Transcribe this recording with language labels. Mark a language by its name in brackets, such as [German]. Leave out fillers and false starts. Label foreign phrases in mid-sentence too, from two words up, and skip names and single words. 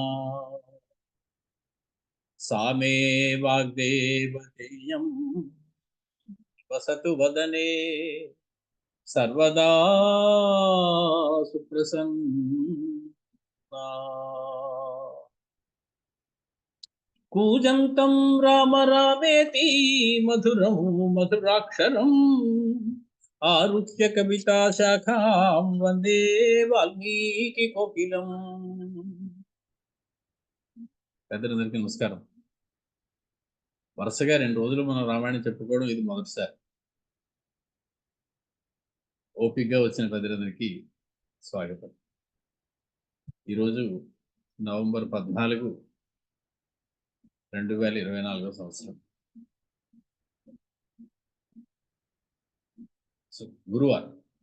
[Sanskrit] सा मे वाग्देवतेयं निवसतु वदने सर्वदा सुप्रसन्ना. कूजन्तं राम रामेति मधुरं मधुराक्षरम् आरुह्य कविता शाखां वन्दे वाल्मीकि कोकिलम्. [Telugu] పెద్దలందరికీ నమస్కారం. వరుసగా 2 రోజులు మనం రామాయణం చెప్పుకోవడం ఇది మొదటిసారి. ఓపికగా వచ్చిన పెద్దలందరికీ స్వాగతం. ఈరోజు నవంబర్ 14, 2024 సంవత్సరం, గురువారం.